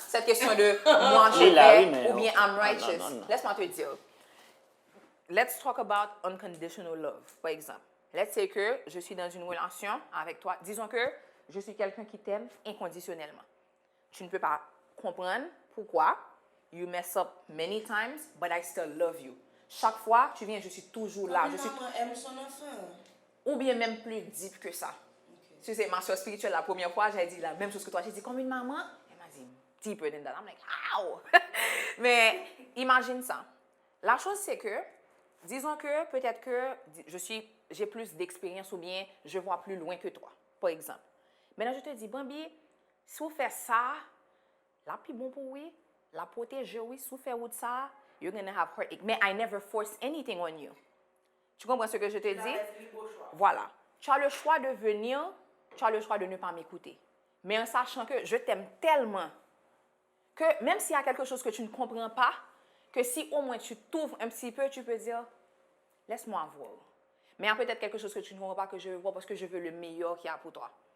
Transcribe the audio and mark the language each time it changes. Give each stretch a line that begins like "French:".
French: Cette question de moi je vais ou bien
English: I'm righteous.
French: Laisse-moi te dire.
English: Let's talk about unconditional love,
French: par exemple.
English: Let's say
French: que je suis dans une relation avec toi. Disons que je suis quelqu'un qui t'aime inconditionnellement. Tu ne peux pas comprendre pourquoi.
English: You mess up many times, but I still love you.
French: Chaque fois, tu viens, je suis toujours là. Maman aime son enfant. Ou bien même plus deep que ça. Okay. Tu sais, ma soeur spirituelle, la première fois, j'ai dit la même chose que toi. J'ai dit, comme une maman? Elle m'a dit,
English: deeper than that. I'm like, how?
French: Mais imagine ça. La chose, c'est que, disons que peut-être que j'ai plus d'expérience ou bien je vois plus loin que toi, par exemple. Maintenant, je te dis, Bambi, si vous faites ça, la plus bon pour oui, la protéger, oui, si vous faites ça,
English: you're going to have heartache. Mais I never force anything on you.
French: Tu comprends ce que je te dis? Voilà. Tu as le choix de venir, tu as le choix de ne pas m'écouter. Mais en sachant que je t'aime tellement que même s'il y a quelque chose que tu ne comprends pas, que si au moins tu t'ouvres un petit peu, tu peux dire, laisse-moi voir. Mais il y a peut-être quelque chose que tu ne vois pas que je veux voir parce que je veux le meilleur qu'il y a pour toi.